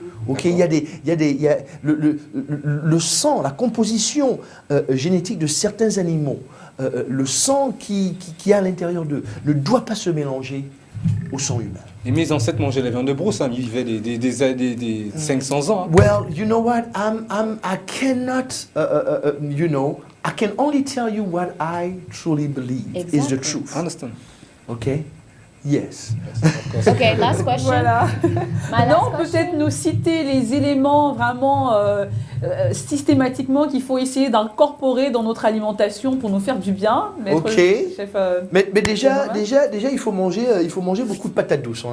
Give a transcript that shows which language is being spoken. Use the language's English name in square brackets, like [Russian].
[French] Ok, il y a le sang, la composition génétique de certains animaux, le sang qui est à l'intérieur d'eux ne doit pas se mélanger au sang humain. Et mes ancêtres mangeaient la viande de brousse, ils vivaient des 500 ans. [English] Well, you know what? I cannot, I can only tell you what I truly believe is the truth. I understand. Okay? Yes. Okay, last question. [French] Voilà. Maintenant, peut-être nous citer les éléments vraiment systématiquement qu'il faut essayer d'incorporer dans notre alimentation pour nous faire du bien. Chef, mais déjà, il faut manger beaucoup de patates douces.